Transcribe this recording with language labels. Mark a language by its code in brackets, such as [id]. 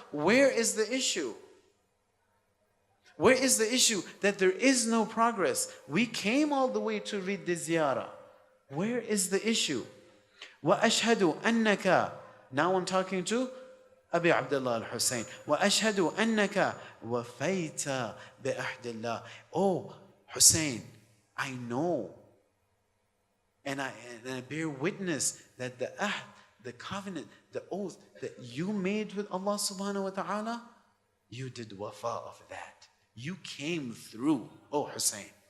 [en] Where is the issue? Where is the issue that there is no progress? We came all the way to read the ziyarah. Where is the issue? وَأَشْهَدُ أَنَّكَ. Now I'm talking to Abi Abdullah al-Hussein. [ar] وَأَشْهَدُ أَنَّكَ وَفَيْتَ بِأَحْدِ اللَّهِ. Oh, Hussein, [en] I know and I bear witness that the ahd, the covenant, the oath that you made with Allah subhanahu wa ta'ala, you did wafa of that. You came through, oh Hussein.